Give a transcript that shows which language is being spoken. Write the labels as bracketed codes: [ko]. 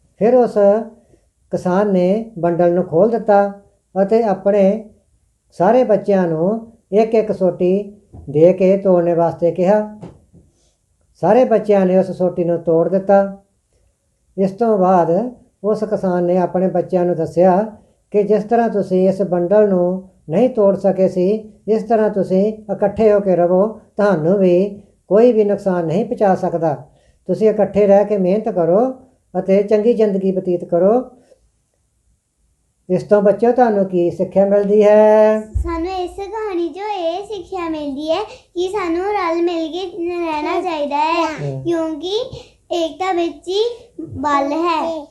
[pa] ਫਿਰ ਉਸ ਕਿਸਾਨ ਨੇ ਬੰਡਲ ਨੂੰ ਖੋਲ੍ਹ ਦਿੱਤਾ ਅਤੇ ਆਪਣੇ ਸਾਰੇ ਬੱਚਿਆਂ ਨੂੰ ਇੱਕ ਇੱਕ ਸੋਟੀ ਦੇ ਕੇ ਤੋੜਨ ਵਾਸਤੇ ਕਿਹਾ। ਸਾਰੇ ਬੱਚਿਆਂ ਨੇ ਉਸ ਸੋਟੀ ਨੂੰ ਤੋੜ ਦਿੱਤਾ। ਇਸ ਤੋਂ ਬਾਅਦ ਉਸ ਕਿਸਾਨ ਨੇ ਆਪਣੇ ਬੱਚਿਆਂ ਨੂੰ ਦੱਸਿਆ ਕਿ ਜਿਸ ਤਰ੍ਹਾਂ ਤੁਸੀਂ ਇਸ ਬੰਡਲ ਨੂੰ [hi] नहीं तोड़ सके सी, इस तरह तुसी इकट्ठे होकर रहो, ਤੁਹਾਨੂੰ भी कोई भी नुकसान नहीं पहुँचा सकता। [pa] ਤੁਸੀਂ ਇਕੱਠੇ ਰਹਿ ਕੇ ਮਿਹਨਤ ਕਰੋ ਅਤੇ ਚੰਗੀ ਜ਼ਿੰਦਗੀ ਬਤੀਤ ਕਰੋ। ਇਸ ਤੋਂ ਬੱਚਿਓ ਤੁਹਾਨੂੰ ਕੀ ਸਿੱਖਿਆ ਮਿਲਦੀ ਹੈ? ਸਾਨੂੰ ਇਸ ਕਹਾਣੀ 'ਚੋਂ ਇਹ ਸਿੱਖਿਆ ਮਿਲਦੀ ਹੈ ਕਿ ਸਾਨੂੰ ਰਲ ਮਿਲ ਕੇ ਰਹਿਣਾ ਚਾਹੀਦਾ ਹੈ, ਕਿਉਂਕਿ ਏਕਤਾ ਵਿੱਚ ਹੀ ਬਲ ਹੈ।